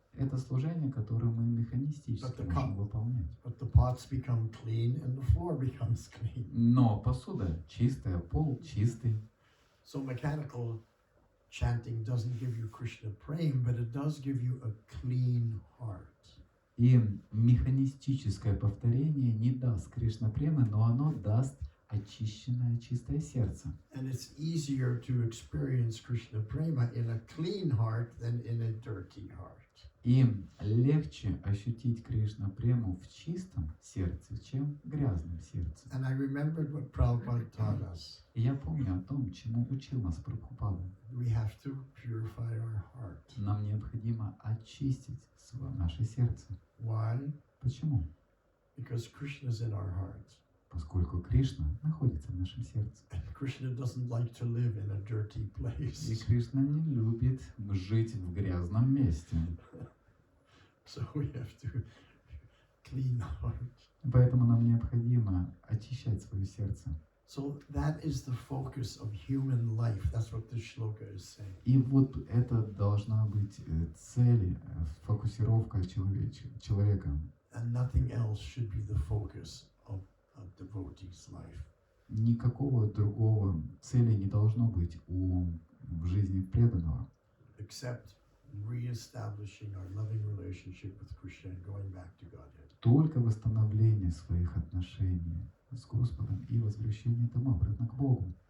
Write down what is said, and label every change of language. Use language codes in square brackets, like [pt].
[ru] Это служение, которое мы механистически можем выполнять. [en] But the pots become clean and the floor becomes clean. [ru] Но посуда чистая, пол чистый. [en] So mechanical chanting doesn't give you Krishna prema, but it does give you a clean heart. [ru] И механистическое повторение не даст Кришна премы, но оно даст очищенное чистое сердце. [en] And it's easier to experience Krishna prema in a clean heart than in a dirty heart. [ru] И легче ощутить Кришна прему в чистом сердце, чем в грязном сердце. [en] And I remembered what Prabhupada taught us. [ru] И я помню о том, чему учил нас Прабхупада. [en] We have to purify our heart. [ru] Нам необходимо очистить наше сердце. [en] Why? [ru] Почему? [en] Because Krishna is in our heart. [ru] Поскольку Кришна находится в нашем сердце. [en] And Krishna doesn't like to live in a dirty [ru] И [en] place. [ru] Кришна не любит жить в грязном месте. [en] So we have to clean the heart. [ru] Поэтому нам необходимо очищать свое сердце. [en] So that is the focus of human life. That's what this shloka is saying. [ru] И вот это должна быть цель, фокусировка человека. [en] And nothing else should be the focus of a devotee's life. [ru] Никакого другого цели не должно быть в жизни преданного, [en] Except re-establishing our loving relationship with Krishna and going back to Godhead. [ru] только восстановление своих отношений с Господом и возвращение дома обратно к Богу.